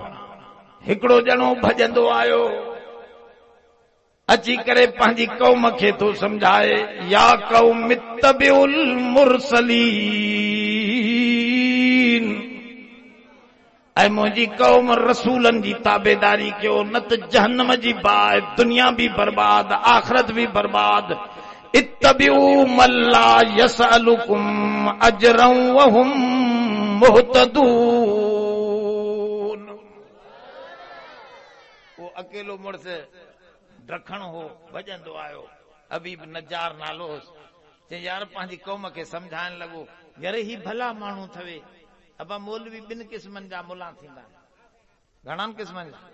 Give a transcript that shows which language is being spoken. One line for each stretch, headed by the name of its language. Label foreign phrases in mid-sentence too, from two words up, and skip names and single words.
Sindhi: हिकिड़ो ॼणो भॼंदो आयो, अची करे पंहिंजी क़ौम खे थो सम्झाए,
Arabic: يا قوم اتبعوا المرسلين,
Sindhi: ऐं मुंहिंजी क़ौम रसूलनि जी ताबेदारी कयो, न त जहन्नम जी बाहि, दुनिया बि बर्बाद, आख़िरत बि बर्बाद।
Arabic: اتبعوا من لا يسألكم أجرا وهم مهتدون.
Sindhi: वो अकेलो मुड़स ड्रखण हो, भॼंदो आयो, हबीब नजार नालो होसि। चई यार पंहिंजी क़ौम खे सम्झाइण लॻो, यार ही भला माण्हू थवे। अबा मौलवी 2 क़िस्मनि जा मुला थींदा, घणनि क़िस्मनि जा?